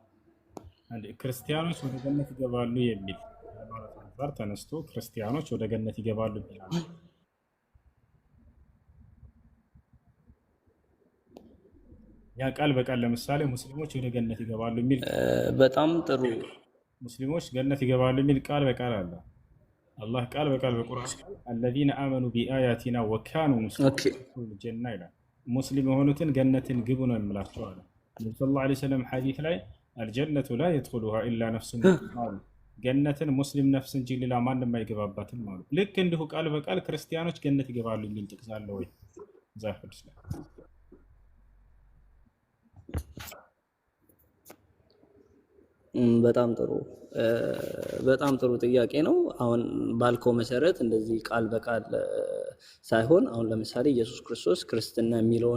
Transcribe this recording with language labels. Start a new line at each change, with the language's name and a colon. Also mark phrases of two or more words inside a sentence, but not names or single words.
Amharic: ክርስቲያኖች ወደ ገነት ይገባሉ የሚል ሃይማኖት አንፃር ተነስቶ ክርስቲያኖች ወደ ገነት ይገባሉ ይላል። ያ ቃል በቃል ለምሳሌ ሙስሊሞች ወደ ገነት ይገባሉ የሚል በጣም ጥሩ ሙስሊሞች ገነት ይገባሉ የሚል ቃል በቃል አለ። አላህ ቃል በቃል በቁርአን
Arabic: الذين آمنوا بآياتنا وكانوا مسلمين
Amharic: ጀና ይላል። ሙስሊም የሆኑትን ገነትን ግቡ ነው የሚላቸው አለ። ነብዩ
Arabic: صلى الله عليه وسلم
Amharic: ሐዲስ ላይ
Arabic: الجنة لا يدخلها إلا نفس مسلمة
Amharic: ገነትን ሙስሊም ነፍስ እንጂ ሌላ ማንም አይገባባትም ማለት። ልክ እንዲሁ ቃል በቃል ክርስቲያኖች ገነት ይገባሉ የሚል ጥቅስ አለ ወይ መጽሐፍ ቅዱስ ላይ? በጣም ጥሩ ጥያቄ ነው። አሁን ባልከው መሰረት እንደዚህ ቃል በቃል ሳይሆን አሁን ለምሳሌ ኢየሱስ ክርስቶስ ክርስትና የሚለውን